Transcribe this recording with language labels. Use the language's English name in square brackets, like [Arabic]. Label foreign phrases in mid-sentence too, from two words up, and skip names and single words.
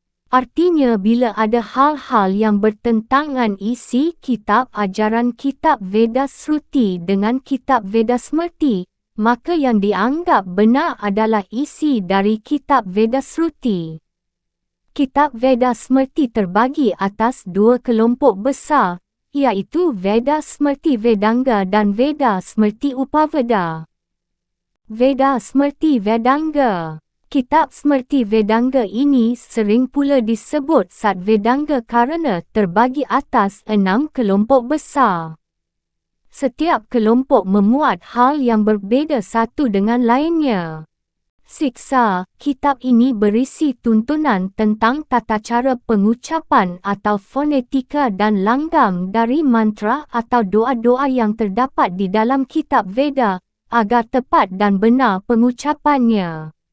[Indonesian] Artinya bila ada hal-hal yang bertentangan isi kitab ajaran kitab Veda Shruti dengan kitab Veda Smrti, maka yang dianggap benar adalah isi dari kitab Veda Shruti. Kitab Veda Smrti terbagi atas dua kelompok besar, iaitu Veda Smrti Vedanga dan Veda Smrti Upaveda. Veda Smrti Vedanga. Kitab Smrti Vedanga ini sering pula disebut Sat Vedanga kerana terbagi atas 6 kelompok besar. Setiap kelompok memuat hal yang berbeza satu dengan lainnya. Siksa, kitab ini berisi tuntunan tentang tata cara pengucapan atau fonetika dan langgam dari mantra atau doa-doa yang terdapat di dalam kitab Veda, agar tepat dan benar pengucapannya.